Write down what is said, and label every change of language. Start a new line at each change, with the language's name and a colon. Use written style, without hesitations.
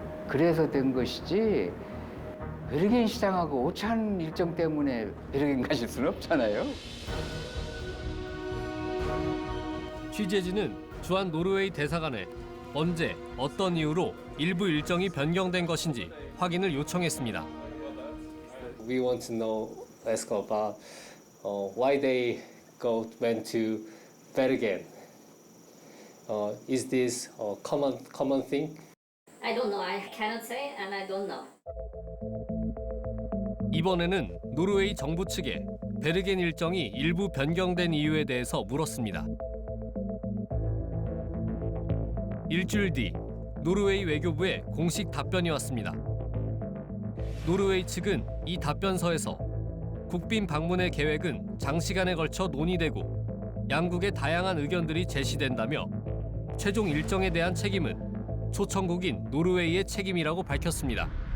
Korean: 그래서 된 것이지 베르겐 시장하고 오찬 일정 때문에 베르겐 가실 수는 없잖아요. 취재진은 주한 노르웨이 대사관에 언제 어떤 이유로 일부 일정이 변경된 것인지 확인을 요청했습니다.
English: We want to know, ask about why they went to Bergen. Is this a common thing? I don't know. I cannot say, and I don't know.
Korean: 이번에는 노르웨이 정부 측에 베르겐 일정이 일부 변경된 이유에 대해서 물었습니다. 일주일 뒤 노르웨이 외교부에 공식 답변이 왔습니다. 노르웨이 측은 이 답변서에서 국빈 방문의 계획은 장시간에 걸쳐 논의되고 양국의 다양한 의견들이 제시된다며 최종 일정에 대한 책임은 초청국인 노르웨이의 책임이라고 밝혔습니다.